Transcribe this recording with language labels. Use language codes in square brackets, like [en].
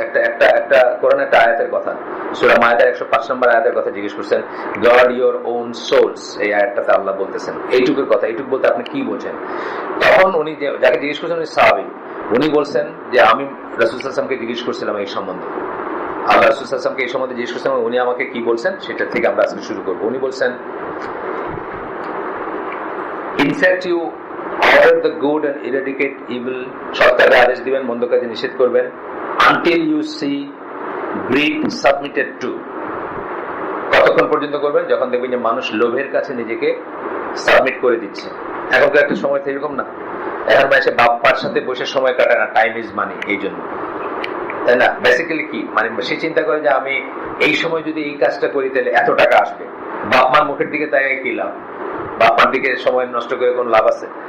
[bn] একটা কোরআন একটা আয়াতের কথা, সূরা মায়েদার 105 নম্বর আয়াতের কথা জিজ্ঞেস করছেন, [en] Guard your own souls. [bn] এই আয়াতটাতে আল্লাহ বলতেছেন এইটুকুর কথা, এইটুকু বলতে আপনি কি বোঝেন? তখন উনি যাকে জিজ্ঞেস করছেন উনি সাহাবী, উনি বলছেন যে আমি রাসূল সাল্লাল্লাহু আলাইহি ওয়াসাল্লামকে জিজ্ঞেস করছিলাম এই সম্বন্ধে, আল্লাহ রাসূল সাল্লাল্লাহু আলাইহি ওয়াসাল্লামকে এই সম্বন্ধে জিজ্ঞেস করছিলাম, উনি আমাকে কি বলছেন সেটা থেকে আমরা আজকে শুরু করবো। [en] উনি বলছেন, in fact you order the good and eradicate evil, [bn] সৎ কাজে আদেশ দিবেন, মন্দ কাজে নিষেধ করবেন, [en] until you see greed submitted to। [bn] কতক্ষণ পর্যন্ত করবেন? যখন দেখবেন যে মানুষ লোভের কাছে নিজেকে সাবমিট করে দিচ্ছে। এখনকার একটা সময় তো এরকম না, এখন মাসে বাপ্পার সাথে বসে সময় কাটায় না, [en] time is money, [bn] এই জন্য, তাই না? বেসিক্যালি কি মানে সে চিন্তা করে যে আমি এই সময় যদি এই কাজটা করি তাহলে এত টাকা আসবে, বাপমার মুখের দিকে তাই কি লাভ, বাপমার দিকে সময় নষ্ট করে কোন লাভ আছে?